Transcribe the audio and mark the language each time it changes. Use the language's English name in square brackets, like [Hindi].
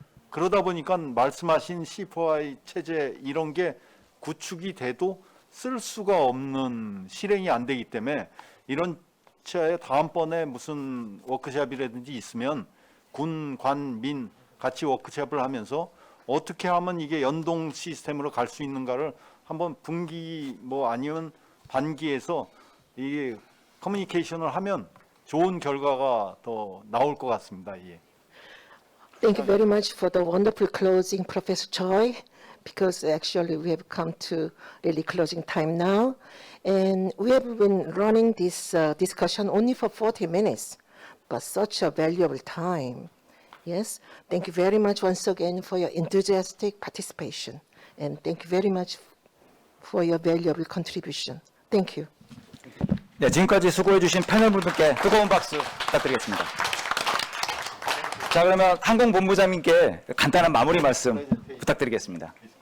[Korean] 그러다 보니까 말씀하신 C4I 체제 이런 게 구축이 돼도 쓸 수가 없는 실행이 안 되기 때문에 이런 차에 다음번에 무슨 워크숍이라든지 있으면 군, 관, 민 같이 워크숍을 하면서 어떻게 하면 이게 연동 시스템으로 갈 수 있는가를 한번 분기 뭐 아니면 반기에서 이게 커뮤니케이션을 하면 좋은 결과가 더 나올 것 같습니다. 예. [English] Thank you very much for the wonderful closing, Professor Choi, because actually we have come to really closing time now. And we have been running this discussion only for 40 minutes, but such a valuable time. Yes, thank you very much once again for your enthusiastic participation. And thank you very much for your valuable contribution. Thank you. [Korean] 네, 지금까지 수고해 주신 패널분들께 뜨거운 박수 부탁드리겠습니다. 자, 그러면 항공본부장님께 간단한 마무리 말씀 부탁드리겠습니다.